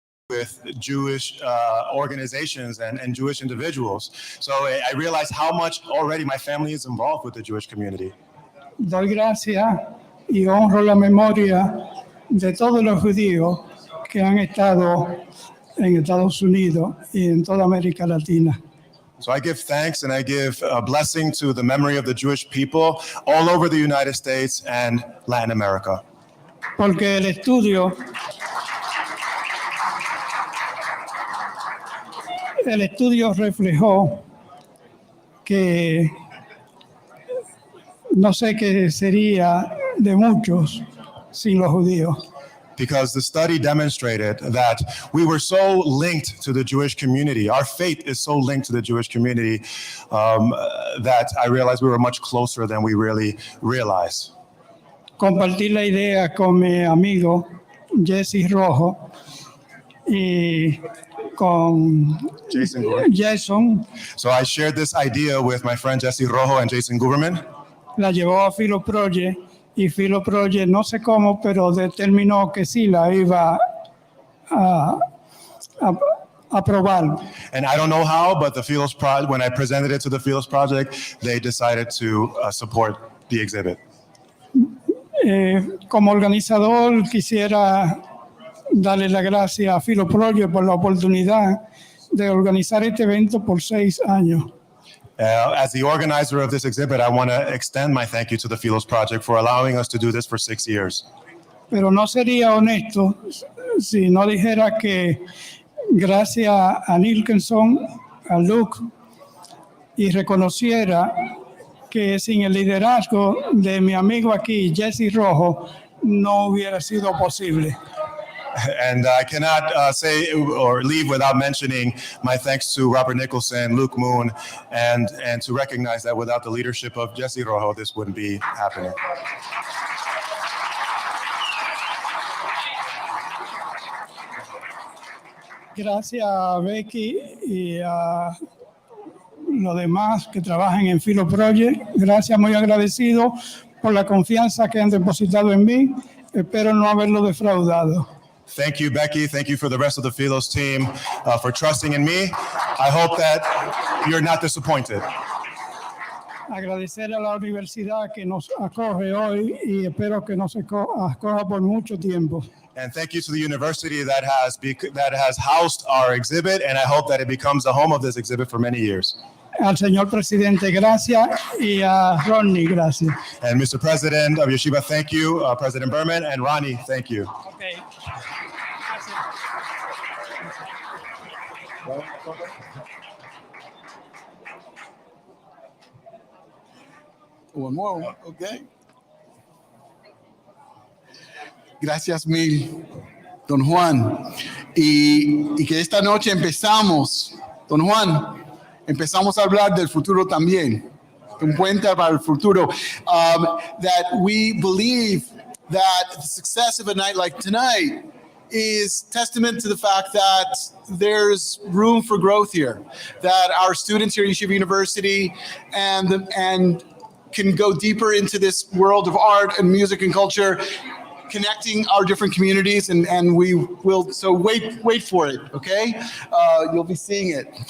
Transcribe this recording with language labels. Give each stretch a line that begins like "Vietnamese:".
English: with Jewish organizations and Jewish individuals. So I realized how much already my family is involved with the Jewish community.
Spanish: Doy gracias y honro la memoria de todos los judíos que han estado en Estados Unidos y en toda América Latina.
English: So I give thanks and I give a blessing to the memory of the Jewish people all over the United States and Latin America.
Spanish: Porque el estudio reflejó que no sé qué sería de muchos sin los judíos.
English: Because the study demonstrated that we were so linked to the Jewish community. Our faith is so linked to the Jewish community that I realized we were much closer than we really realized.
Spanish: Compartí la idea con mi amigo Jesse Rojo y con Jason.
English: So I shared this idea with my friend Jesse Rojo and Jason Guberman.
Spanish: La llevó a Philo Project y Philo Project, no sé cómo, pero determinó que sí la iba a aprobar.
English: And I don't know how, but the Philos Project, when I presented it to the Philos Project, they decided to support the exhibit.
Spanish: Como organizador quisiera darle las gracias a Philo Project por la oportunidad de organizar este evento por 6 años.
English: As the organizer of this exhibit, I want to extend my thank you to the Philos Project for allowing us to do this for 6 years.
Spanish: Pero no sería honesto si no dijera que gracias a Nilkenson, a Luke, y reconociera que sin el liderazgo de mi amigo aquí, Jesse Rojo, no hubiera sido posible.
English: And I cannot say or leave without mentioning my thanks to Robert Nicholson, Luke Moon, and to recognize that without the leadership of Jesse Rojo, this wouldn't be happening.
Spanish: Gracias a Becky y a los demás que trabajan en Philo Project. Gracias, muy agradecido por la confianza que han depositado en mí. Espero no haberlo defraudado.
English: Thank you, Becky. Thank you for the rest of the Philos team for trusting in me. I hope that you're not disappointed.
Spanish: Agradecer a la universidad que nos acoge hoy y espero que nos acoja por mucho tiempo.
English: And thank you to the university that has housed our exhibit, and I hope that it becomes the home of this exhibit for many years.
Spanish: Al señor presidente, gracias, y a Ronnie, gracias.
English: And Mr. President of Yeshiva, thank you. President Berman and Ronnie, thank you. Okay. One more, okay.
Spanish: Gracias mil, don Juan. Y que esta noche empezamos, don Juan, empezamos a hablar del futuro también. Un puente para el futuro.
English: That we believe that the success of a night like tonight is testament to the fact that there's room for growth here, that our students here at Yeshiva University and can go deeper into this world of art and music and culture, connecting our different communities, and we will, so wait for it, okay? You'll be seeing it.